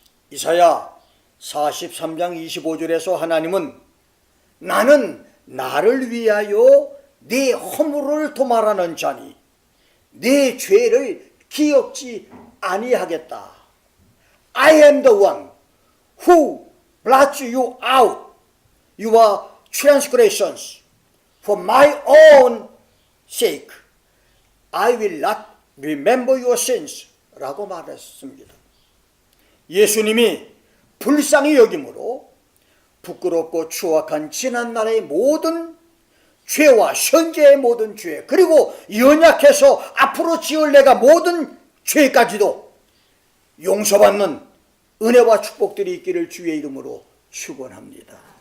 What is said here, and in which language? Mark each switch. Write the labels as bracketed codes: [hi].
[ko] 이사야 43장 25절에서 하나님은 나는 나를 위하여 네 허물을 도말하는 자니 네 죄를 기억지 아니하겠다. [en] I am the one who blots you out your transgressions for my own sake. I will not remember your sins [ko] 라고 말했습니다. 예수님이 불쌍히 여김으로 부끄럽고 추악한 지난날의 모든 죄와 현재의 모든 죄, 그리고 연약해서 앞으로 지을 내가 모든 죄까지도 용서받는 은혜와 축복들이 있기를 주의 이름으로 축원합니다.